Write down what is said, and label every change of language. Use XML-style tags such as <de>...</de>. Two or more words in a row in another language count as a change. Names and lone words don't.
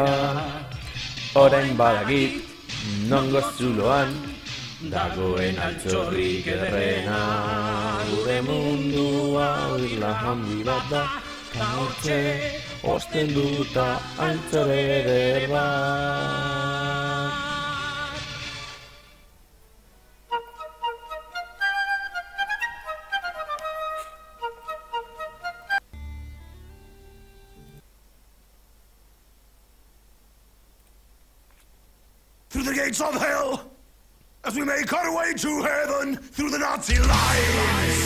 <eu>Orain badakit, nongo zuloan, dagoen altxorrik ederrena. Gure mundua irla handi bat da, ta hortxe osten duta altxor eder bat.</eu> <en>Through the gates of hell, as we make our way to heaven, through the Nazi lines.</en>